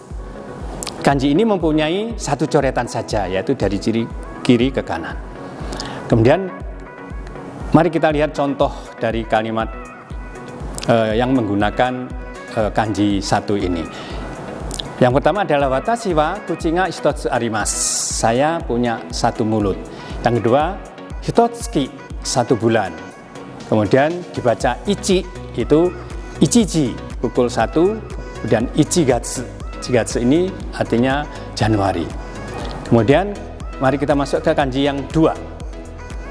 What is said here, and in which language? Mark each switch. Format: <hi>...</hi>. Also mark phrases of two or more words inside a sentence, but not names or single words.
<id>Kanji ini mempunyai 1 coretan saja, yaitu dari kiri ke kanan. Kemudian mari kita lihat contoh dari kalimat yang menggunakan kanji 1 ini. Yang pertama adalah</id> <ja>私は口が一つあります.</ja> <id>Saya punya 1 mulut. Yang kedua, hitotsuki 1 bulan. Kemudian dibaca ichi, itu ichiji, pukul 1, kemudian ichigatsu. Ichigatsu ini artinya Januari. Kemudian mari kita masuk ke kanji yang 2.</id>